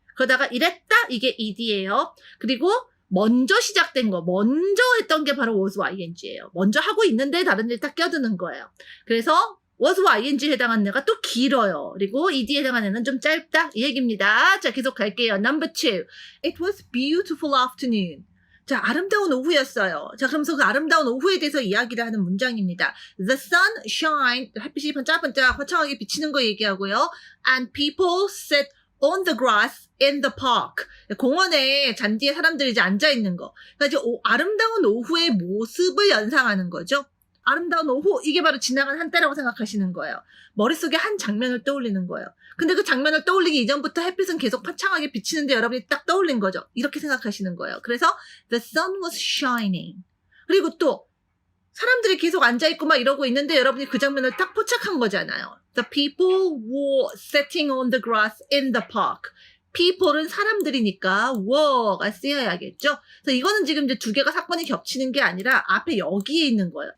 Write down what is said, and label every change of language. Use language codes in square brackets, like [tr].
[ko] 그러다가 이랬다 이게 ed예요. 그리고 먼저 시작된 거, 먼저 했던 게 바로 was ing예요. 먼저 하고 있는데 다른 데 딱 껴드는 거예요. 그래서 was ing에 해당하는 애가 또 길어요. 그리고 ed에 해당하는 애는 좀 짧다 이 얘기입니다. 자, 계속 갈게요. [en] Number 2. It was beautiful afternoon. [ko] 자, 아름다운 오후였어요. 자, 그러면서 그 아름다운 오후에 대해서 이야기를 하는 문장입니다. [en] The sun shined. [ko] 햇빛이 반짝반짝 화창하게 비치는 거 얘기하고요. [en] And people sat on the grass in the park. [ko] 공원에 잔디에 사람들이 이제 앉아있는 거. 그러니까 이제 아름다운 오후의 모습을 연상하는 거죠. 아름다운 오후, 이게 바로 지나간 한때라고 생각하시는 거예요. 머릿속에 한 장면을 떠올리는 거예요. 근데 그 장면을 떠올리기 이전부터 햇빛은 계속 화창하게 비치는데 여러분이 딱 떠올린 거죠. 이렇게 생각하시는 거예요. 그래서 [en] the sun was shining. [ko] 그리고 또 사람들이 계속 앉아있고 막 이러고 있는데 여러분이 그 장면을 딱 포착한 거잖아요. [en] The people were sitting on the grass in the park. [ko] people은 사람들이니까 were가 쓰여야겠죠. 그래서 이거는 지금 이제 두 개가 사건이 겹치는 게 아니라 앞에 여기에 있는 거예요.